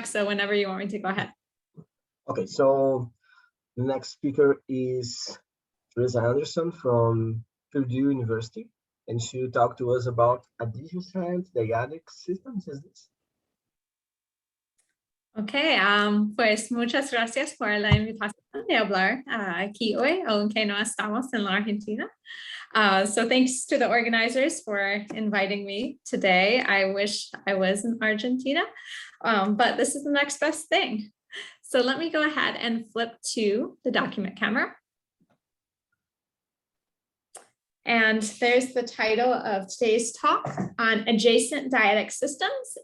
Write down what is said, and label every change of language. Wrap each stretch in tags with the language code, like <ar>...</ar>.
<en>So whenever you want me to, go ahead. Okay, so the next speaker is Theresa Anderson from Purdue University, and she'll talk to us about adhesion dyadic systems. Is this?</en> <es>Okay, pues muchas gracias por la invitación de hablar aquí hoy, aunque no estamos en la Argentina.</es> <en>So thanks to the organizers for inviting me today. I wish I was in Argentina, but this is the next best thing. So let me go ahead and flip to the document camera. And there's the title of today's talk on adjacent dyadic systems.</en>